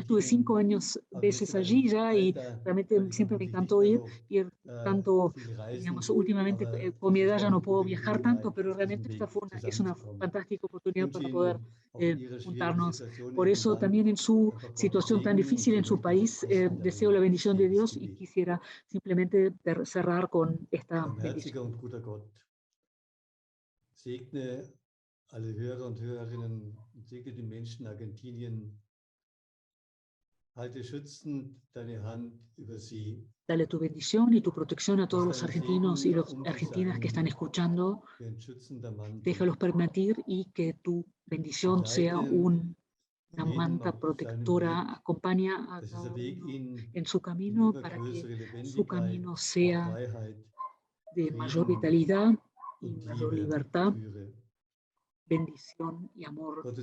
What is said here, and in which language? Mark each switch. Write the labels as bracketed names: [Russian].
[Spanish] Estuve 5 veces allí ya y realmente siempre me encantó ir tanto, digamos, últimamente con mi edad ya no puedo viajar tanto, pero realmente esta es una fantástica oportunidad para poder juntarnos. Por eso también en su situación tan difícil en su país, deseo la bendición de Dios y quisiera simplemente cerrar con esta bendición. [German] Segne alle Hörer und Hörerinnen und segne die Menschen Argentinien. Halte schützend deine Hand über sie. [Spanish] Dale tu bendición y tu protección a todos los argentinos y las argentinas que están escuchando. Déjalos permitir y que tu bendición sea una manta protectora. Acompaña a cada uno en su camino para que su camino sea de mayor vitalidad y mayor libertad, bendición y amor.